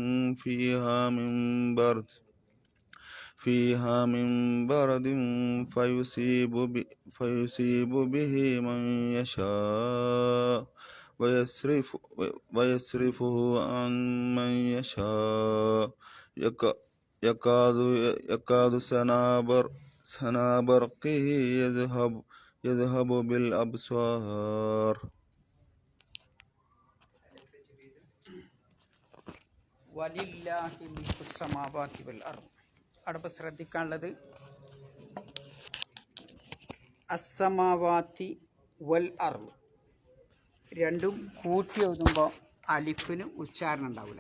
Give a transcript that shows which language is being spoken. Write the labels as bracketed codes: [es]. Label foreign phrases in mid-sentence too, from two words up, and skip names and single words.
[ar] فيها من برد فيصيب به من يشاء ويصرفه عن من يشاء يكاد سنا برقه يذهب بالأبصار. ولله ملك السماوات والأرض. [ml] അവിടെ ശ്രദ്ധിക്കാനുള്ളത് [ar] السماوات والأرض [ml] രണ്ടും കൂട്ടി എഴുതുമ്പോൾ അലിഫിന് ഉച്ചാരണം ഉണ്ടാവില്ല.